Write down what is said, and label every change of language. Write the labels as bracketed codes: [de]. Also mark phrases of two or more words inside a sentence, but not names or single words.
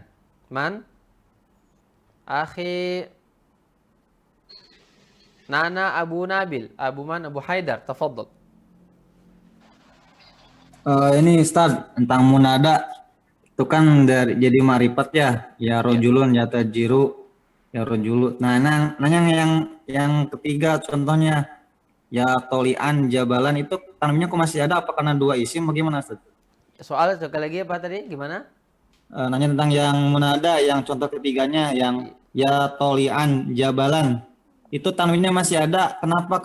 [ar] Man? Akhi Nana Abu Nabil, Abu Haidar, tafadhol. [id] Ini Ustaz tentang munada itu kan jadi marifat [ar] يا رجلٌ يا تاجرُ يا رجلُ. [id] Nah, nanya yang ketiga contohnya [ar] يا طالعا جبلا [id] itu tanamnya kok masih ada apa karena dua isim bagaimana Ustaz? Soal sekali lagi apa tadi gimana? Nanya tentang yang munada yang contoh ketiganya yang [ar] يا طالعا جبلا [id] itu tanwinnya masih ada, kenapa?